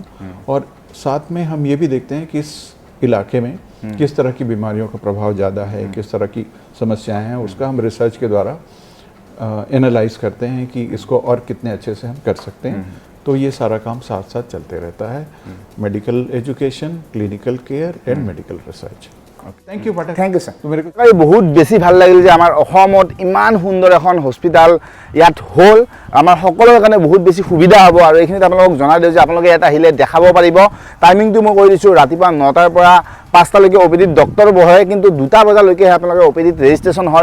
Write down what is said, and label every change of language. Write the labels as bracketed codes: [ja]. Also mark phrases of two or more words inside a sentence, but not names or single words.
[hi] और साथ में हम ये भी देखते हैं कि इस इलाके में किस तरह की बीमारियों का प्रभाव ज़्यादा है, किस तरह की समस्याएं हैं, उसका हम रिसर्च के द्वारा एनालाइज करते हैं कि इसको और कितने अच्छे से हम कर सकते हैं। तो ये सारा काम साथ साथ चलते रहता है, [en] medical education, clinical care and medical research. thank you sir. [as] बहुत बेছি ভাল লাগিল যে আমাৰ অসমত ইমান সুন্দৰ এখন হস্পিটাল ইয়াত হ'ল। আমাৰ সকলোৰে কাৰণে বহুত বেছি সুবিধা হ'ব আৰু এইখিনিত আপোনালোকক জনাই দিওঁ যে আপোনালোকে ইয়াত আহিলে দেখাব পাৰিব। টাইমিংটো মই কৈ দিছোঁ, ৰাতিপুৱা 9টাৰ পৰা 5টালৈকে OPDত ডক্টৰ বহে, কিন্তু 2টা বজালৈকেহে আপোনালোকে OPDত ৰেজিষ্ট্ৰেশ্যন হয়।